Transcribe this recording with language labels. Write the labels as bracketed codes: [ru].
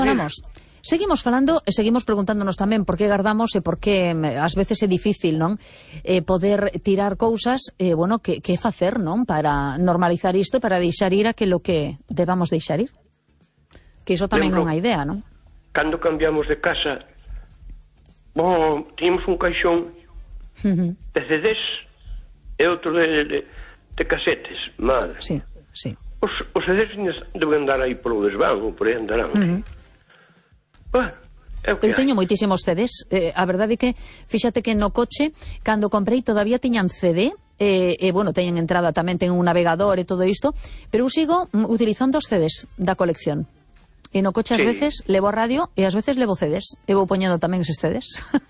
[pt] dizer. Falamos. [gl] Seguimos falando e seguimos preguntándonos tamén por que guardamos e por que ás veces é difícil, non? Poder tirar cousas, bueno, que facer, non? Para normalizar isto, para deixar ir aquilo que debamos deixar ir. Que iso tamén é unha idea, non? Cando cambiamos de casa, [pt] bom, tínhamos um caixão, uhum, de CDs e outro de cassetes, madre. Sim, sim. Os CDs devem andar aí pelo desvão, ou por aí andarão. Uhum. Bom, [gl] eu teño moitísimos CDs. A verdade é que, fíxate que no coche, cando comprei, todavía tiñan CD. Bueno, teñen entrada tamén, ten un navegador e todo isto. Pero eu sigo utilizando os CDs da colección. E no coche, sí, ás veces levo a radio e ás veces levo CDs. E vou poñendo tamén eses CDs.